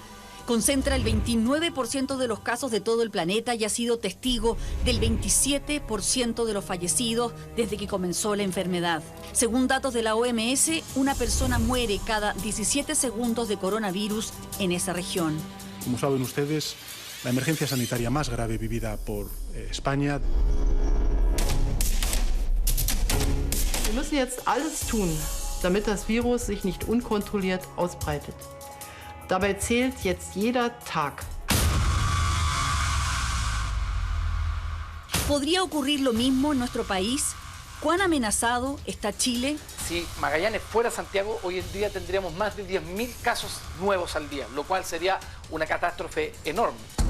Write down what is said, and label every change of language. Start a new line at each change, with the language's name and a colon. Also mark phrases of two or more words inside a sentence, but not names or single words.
Spanish: Concentra el 29% de los casos de todo el planeta y ha sido testigo del 27% de los fallecidos desde que comenzó la enfermedad. Según datos de la OMS, una persona muere cada 17 segundos de coronavirus en esa región. Como saben ustedes, la emergencia sanitaria más grave vivida por España.
German: Wir müssen jetzt alles tun, damit das Virus sich nicht unkontrolliert ausbreitet. Dabei zählt jetzt jeder Tag.
Spanish: ¿Podría ocurrir lo mismo en nuestro país? ¿Cuán amenazado está Chile? Si Magallanes fuera Santiago, hoy en día tendríamos más de 10.000 casos nuevos al día, lo cual sería una catástrofe enorme.